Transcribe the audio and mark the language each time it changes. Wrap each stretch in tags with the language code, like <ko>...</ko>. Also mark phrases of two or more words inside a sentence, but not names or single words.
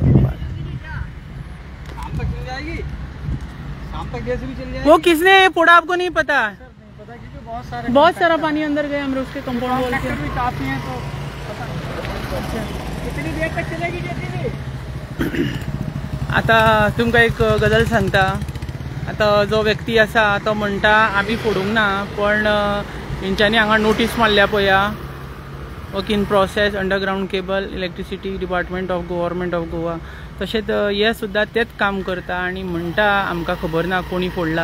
<hi>शाम तक चल जाएगी, शाम तक गैस भी चल जाएगी। वो किसने फोड़ा आपको नहीं पता? नहीं पता क्योंकि बहुत सारा पानी अंदर गया हमरे उसके कंपाउंड वॉल के। भी काफी है तो कितनी देर तक चलेगी जैसी?</hi> <kok>आता तुमका एक गजाल सांगता। आता जो व्यक्ती आसा तो म्हणटा आमी फोडूंक ना, पण हेंच्यांनी हांगा नोटीस मारल्या पळया,</kok> <en>work in process underground cable electricity department of government of Goa.</en> <kok>तशेंच हे सुद्धा तेच काम करता आणि म्हणटा आमकां खबर ना कोणी फोडला।</kok>